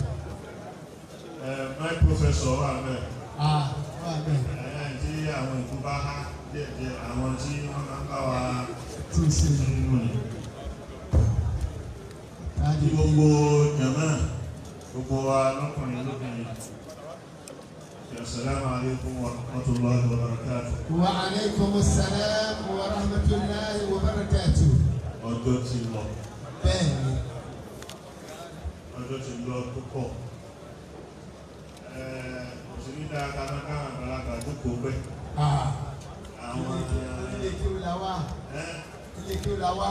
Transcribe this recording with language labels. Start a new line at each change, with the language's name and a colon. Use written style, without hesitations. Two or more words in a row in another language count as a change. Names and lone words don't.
English: My professor
Yoruba: wà bẹ́ẹ̀. Tí àwọn ìkú bá há díẹ̀díẹ̀ àwọn tí wọ́n máa ń bá wa tún sí nínú ni. Gbogbo jàmá gbogbo wa lọ́kùnrin lóbìnrin.
Arabic: السلام عليكم ورحمة الله وبركاته. وعليكم السلام ورحمة الله وبركاته.
Yoruba: Ọjọ́ ti lọ. Bẹ́ẹ̀ni. Ọjọ́ ti lọ púpọ̀. Òṣèlú dáadáa náà káwọn àgbàlagbà jókòó pẹ́. Àwọn ilé kí ó la wá. Ilé kí ó la wá.